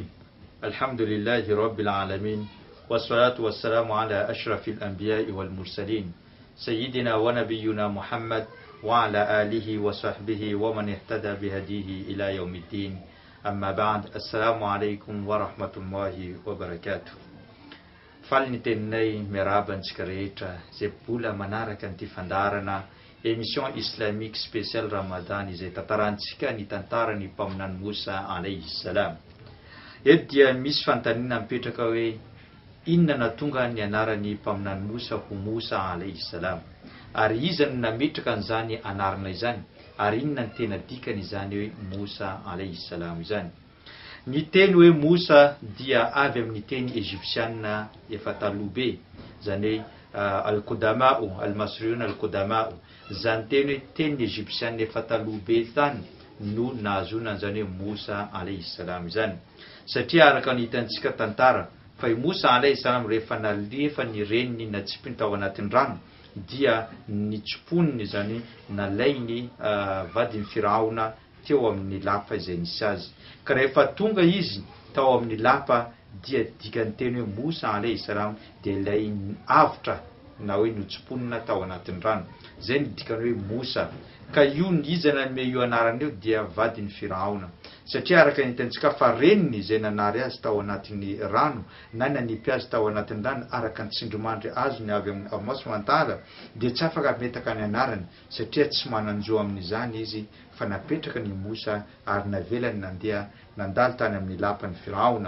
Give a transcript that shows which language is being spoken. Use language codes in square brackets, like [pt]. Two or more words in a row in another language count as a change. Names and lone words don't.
[ar] الحمد لله رب العالمين، والصلاة والسلام على أشرف الأنبياء والمرسلين سيدنا ونبينا محمد وعلى آله وصحبه ومن اهتدى بهديه إلى يوم الدين. أما بعد، السلام عليكم ورحمة الله وبركاته. [mg] Falinitenay miarabantsika rehetra zay bola manaraka ny fandarana [fr] émission islamique spéciale [mg] Ramadan izay tantarantsika ny tantarany mpaminany Musa [ar] عليه السلام. [mg] Eto dia misy fanontaniana mipetraka hoe inona nahatonga ny anarany mpaminany Musa ho Musa [ar] عليه السلام, [mg] ary iza no nametraka an'izany anarana izany, ary inona ny tena dikany izany hoe Musa [ar] عليه السلام [mg] izany. Ny teny hoe Musa dia avy amin'ny teny égyptiana efa taloha be, zany hoe [ar] القدماء المصريون القدماء, [mg] zany teny hoe teny égyptiana efa taloha be tany no nahazoana an'izany hoe Musa [ar] عليه السلام [mg] izany. Satria araka ny hitantsika tantara fa Musa [ar] عليه السلام [mg] rehefa nalefa ny reniny natsipiny tao anatin'ny rano dia nitsipony zany nalainy vadiny Firaona teo amin'ny lapa izay nisy azy. Ka rehefa tonga izy tao amin'ny lapa dia dikany teny hoe Musa [ar] عليه السلام [mg] dia ilay avotra na hoe notsiponina tao anatin'ny rano, zay ny dikany hoe Musa. Ka io ny izana me io anarany io dia vadiny Firaona, satria araka ny hitantsika fa reniny izay nanary azy tao anatin'ny rano na nanipy azy tao anatin'ny rano araka ny tsindrimandry azony avy amin'ny Amasomantala, dia tsy afaka metaka ny anarany satria tsy mananjo amin'izany izy, fa napetraka ny Musa ary navelany nandeha nandalo tany amin'ny lapan'ny Firaona.